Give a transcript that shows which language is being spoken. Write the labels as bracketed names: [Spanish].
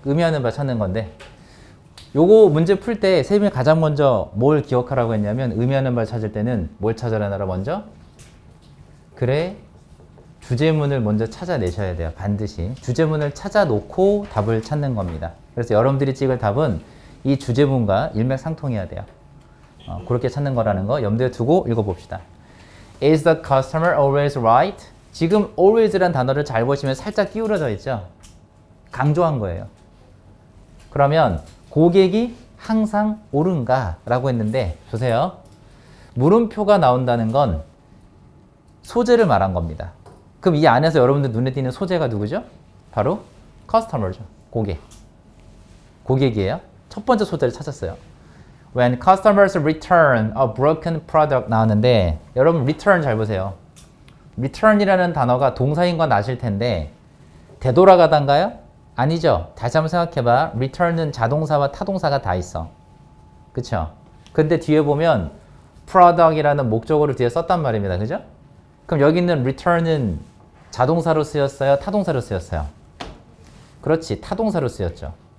[Korean] 의미하는 바 찾는 건데 요거 문제 풀 때 쌤이 가장 먼저 뭘 기억하라고 했냐면 의미하는 바를 찾을 때는 뭘 찾아내라 먼저? 그래, 주제문을 먼저 찾아내셔야 돼요. 반드시. 주제문을 찾아놓고 답을 찾는 겁니다. 그래서 여러분들이 찍을 답은 이 주제문과 일맥상통해야 돼요. 그렇게 찾는 거라는 거 염두에 두고 읽어봅시다. [English] Is the customer always right? [Korean] 지금 always란 단어를 잘 보시면 살짝 기울어져 있죠? 강조한 거예요. 그러면 고객이 항상 옳은가? 라고 했는데 보세요. 물음표가 나온다는 건 소재를 말한 겁니다. 그럼 이 안에서 여러분들 눈에 띄는 소재가 누구죠? 바로 customer죠. 고객. 고객이에요. 첫 번째 소재를 찾았어요. [English] When customers return a broken product [Korean] 나왔는데 여러분 return 잘 보세요. return이라는 단어가 동사인 건 아실 텐데 되돌아가단가요? 아니죠. 다시 한번 생각해봐. return은 자동사와 타동사가 다 있어. 그쵸? 근데 뒤에 보면 product이라는 목적어를 뒤에 썼단 말입니다. 그죠? 그럼 여기 있는 return은 자동사로 쓰였어요? 타동사로 쓰였어요? 그렇지. 타동사로 쓰였죠.